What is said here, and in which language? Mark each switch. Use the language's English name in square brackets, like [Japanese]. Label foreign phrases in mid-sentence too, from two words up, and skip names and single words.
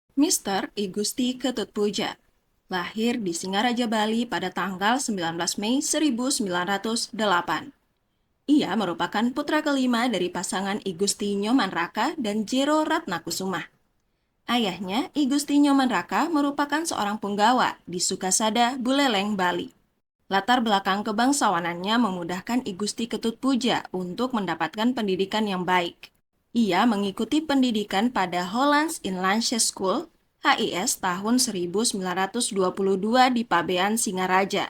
[Indonesian] Mr. I Gusti Ketutpuja lahir di Singaraja, Bali pada tanggal 19 Mei 1908. Ia merupakan putra kelima dari pasangan I Gusti Nyoman Raka dan Jero Ratnakusuma. Ayahnya, I Gusti Nyoman Raka, merupakan seorang punggawa di Sukasada, Buleleng, Bali. Latar belakang kebangsawanannya memudahkan I Gusti Ketutpuja untuk mendapatkan pendidikan yang baik. Ia mengikuti pendidikan pada Hollands Inlandse School (HIS) tahun 1922 di Pabean, Singaraja.